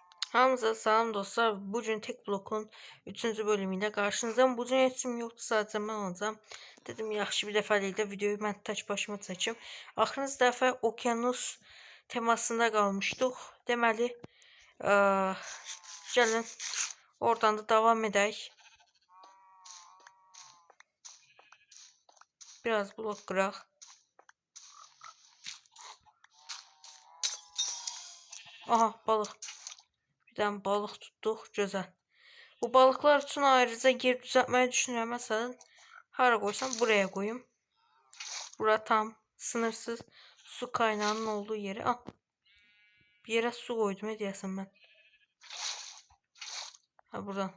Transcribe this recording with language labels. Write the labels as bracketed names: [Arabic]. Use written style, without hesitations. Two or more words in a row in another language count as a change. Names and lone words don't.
[Turkish] Hamza salam dostlar. Bugün tek blokun 3. bölümüyle karşınızdayım. Bugün yetişim yoktu, sadece ben olacağım. [Azerbaijani] Dedim yaxşı bir dəfəlikdə videoyu mən tək başıma çəkim. Axırıncı dəfə okyanus temasında qalmışdıq. Deməli, gəlin oradan da davam edək. Biraz blok qıraq. Aha, balıq. Bir dənə balıq tutduq, gözəl. [Turkish] Bu balıklar için ayrıca yer düzeltmeyi düşünüyorum. Mesela hara koysam buraya koyayım. Bura tam sınırsız su kaynağının olduğu yeri. Ah, bir yere su koydum. Ne diyorsun ben? Ha, buradan.